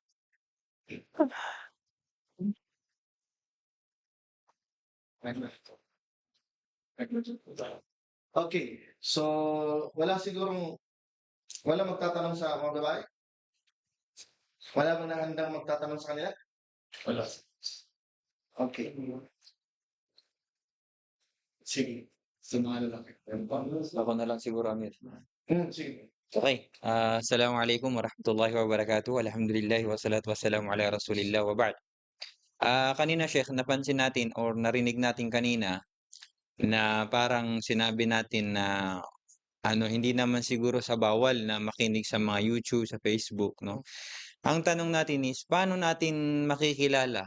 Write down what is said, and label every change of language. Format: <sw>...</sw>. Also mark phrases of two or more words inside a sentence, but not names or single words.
<tl>Okay, so wala magtatanong sa mga babae? Wala bang nahandang magtatanong sa kanila? Wala. Okay. Sige. Sa mga lalaki. Ako na lang siguro, Amir. Sige. Okay.</tl> <ar>السلام عليكم ورحمة الله وبركاته الحمد لله والصلاة والسلام على رسول الله وبعد.</ar> <tl>Kanina, Sheikh, napansin natin or narinig natin kanina na parang sinabi natin na hindi naman siguro sa bawal na makinig sa mga YouTube, sa Facebook, no? Ang tanong natin is, paano natin makikilala?</tl>